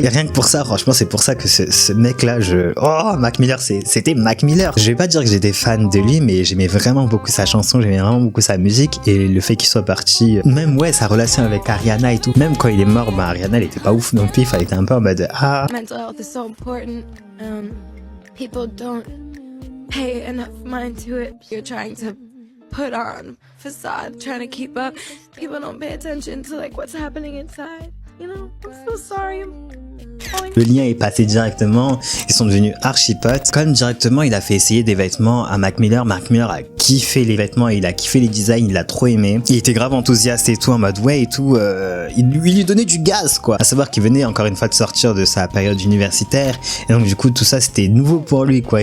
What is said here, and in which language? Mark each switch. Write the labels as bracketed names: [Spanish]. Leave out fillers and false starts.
[French] Et rien que pour ça, franchement, c'est pour ça que ce mec-là, oh, Mac Miller, c'était Mac Miller. Je vais pas dire que j'étais fan de lui, mais j'aimais vraiment beaucoup sa chanson, j'aimais vraiment beaucoup sa musique. Et le fait qu'il soit parti, même ouais, sa relation avec Ariana et tout. Même quand il est mort, bah, Ariana, elle était pas ouf non plus. Il fallait être un peu en mode ah. [English] Mental health is so important. People don't pay enough mind to it. You're trying to put on facade, trying to keep up. People don't pay attention to like what's happening inside. You know, I'm so sorry. [French] Le lien est passé directement, ils sont devenus archi potes. Comme directement, il a fait essayer des vêtements à Mac Miller. Mac Miller a kiffé les vêtements, il a kiffé les designs, il l'a trop aimé. Il était grave enthousiaste et tout, en mode ouais et tout. Il lui donnait du gaz, quoi. À savoir qu'il venait encore une fois de sortir de sa période universitaire. Et donc du coup, tout ça, c'était nouveau pour lui, quoi.